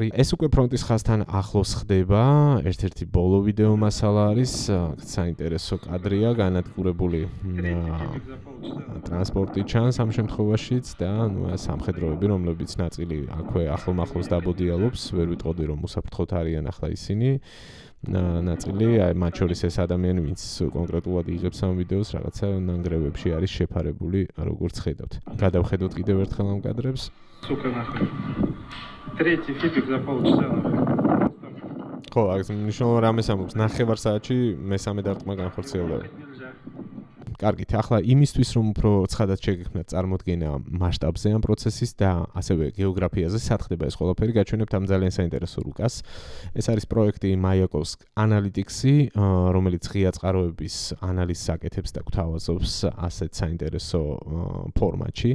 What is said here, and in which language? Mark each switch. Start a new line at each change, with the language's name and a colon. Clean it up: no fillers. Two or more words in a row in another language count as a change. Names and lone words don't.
Georgian: ეს უკვე ფრონტის ხაზთან ახლოს ხდება, ერთ-ერთი ბოლო ვიდეო მასალა არის, საინტერესო კადრია, განადგურებული ტრანსპორტი ჩანს ამ შემთხვევაშიც და სამხედროები, რომლებიც ნაწილი აქვე ახლომახლოს დაბოდიალობს, ვერ ვიტყოდი, რომ უსაფრთხოდ არიან ახლა ისინი. ნაწილი, მათ შორის ეს ადამიანი, ვინც კონკრეტულად იღებს ამ ვიდეოს, რაღაცა ნანგრევებში არის შეფარებული, როგორც ხედავთ. გადავხედოთ კიდევ ერთხელ ამ კადრებს.
Russian: Сука нахуй. Третий фибик за полчаса.
Georgian: ხო, ხო, აქ მნიშვნელოვანი რამეს ამბობს, 9 საათში მესამე დარტყმა განხორციელდება. კარგით, ახლა იმისთვის რომ უფრო ცხადად შეგექმნათ წარმოდგენა მასშტაბზე ამ პროცესის და ასევე გეოგრაფიაზე სათხდება ეს ყველაფერი, გაჩვენებთ ამ ძალიან საინტერესო რუკას. ეს არის პროექტი Mayakovsk Analytics-ი, რომელიც ღია წყაროების ანალიზს აკეთებს და გვთავაზობს ასეთ საინტერესო ფორმატში.